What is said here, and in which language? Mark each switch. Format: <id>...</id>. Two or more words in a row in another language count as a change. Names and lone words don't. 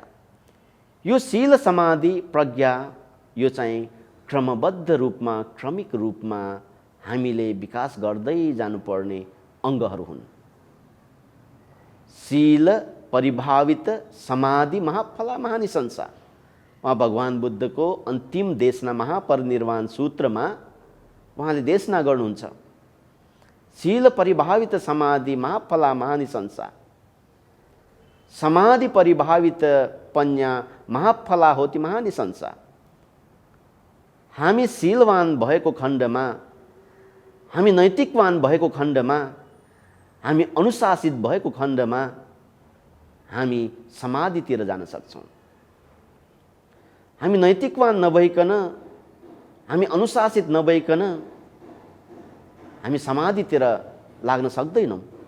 <ne>यो शील, समाधि, प्रज्ञा यो चाहिँ क्रमबद्ध रूपमा, क्रमिक रूपमा हामीले विकास गर्दै जानुपर्ने अङ्गहरू हुन्।</ne> <pi>शील परिभावित समाधि महाफला महानिशंसा, उहाँ भगवान बुद्धको अन्तिम देशना महापरिनिर्वाण सूत्रमा उहाँले देशना गर्नुहुन्छ। शील परिभावित समाधि महाफला महानिशंसा, समाधि परिभावित पन्या महाफला होती महानिशंसा।</pi> <ne>हामी शीलवान भएको खण्डमा, हामी नैतिकवान भएको खण्डमा, हामी अनुशासित भएको खण्डमा हामी समाधितिर जान सक्छौँ। हामी नैतिकवान नभइकन, हामी अनुशासित नभइकन हामी समाधितिर लाग्न सक्दैनौँ।</ne>